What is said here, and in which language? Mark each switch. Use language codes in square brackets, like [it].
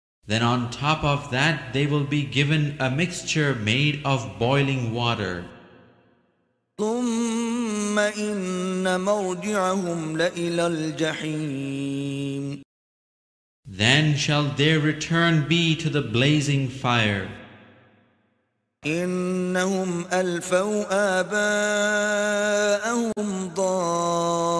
[en] Then on top of that they will be given a mixture made of boiling water. [ar] ثم إن مرجعهم لإلى الجحيم. [en] Then shall their return be to the blazing fire. [ar] إنهم ألفوا آباءهم ضالين.